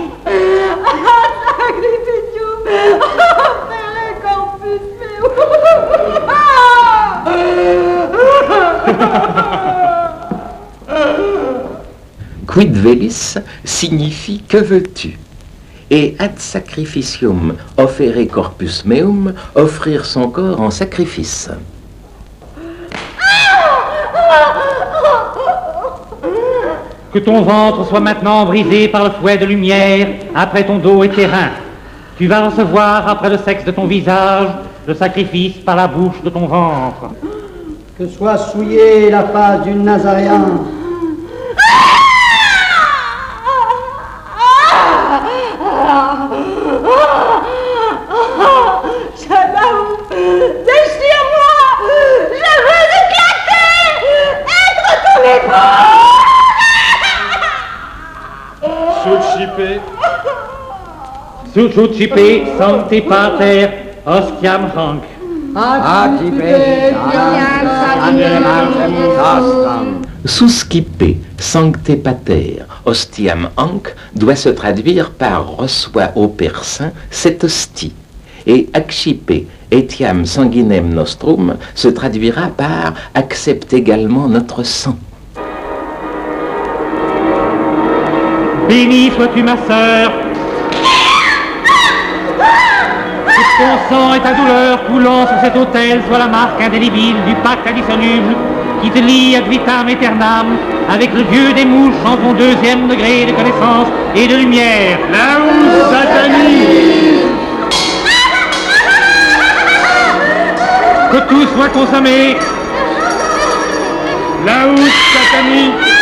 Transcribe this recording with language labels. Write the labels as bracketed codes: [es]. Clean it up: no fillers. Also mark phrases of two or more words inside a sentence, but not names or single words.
[la] Sacrificium per corpus meum. Quid velis [fr] signifie que veux-tu? [la] Et ad sacrificium offere corpus meum, [fr] offrir son corps en sacrifice. que ton ventre soit maintenant brisé par le fouet de lumière, après ton dos et tes reins. Tu vas recevoir, après le sexe de ton visage, le sacrifice par la bouche de ton ventre. Que soit souillée la face du Nazaréen. Chataoum, déchire-moi! Je veux éclater! Être ton époux! [la] Sucipe sancte pater ostiam hanc. Suscipe sancte pater ostiam hanc [fr] doit se traduire par reçois au Père Saint cette hostie. [la] Et accipe etiam sanguinem nostrum [fr] se traduira par accepte également notre sang. Béni sois-tu ma sœur. Que ton sang et ta douleur coulant sur cet autel soit la marque indélébile du pacte indissoluble qui te lie [la] ad vitam aeternam [fr] avec le Dieu des mouches en ton deuxième degré de connaissance et de lumière. [la] Laus Satani. [fr] Que tout soit consommé. [la] Laus Satani.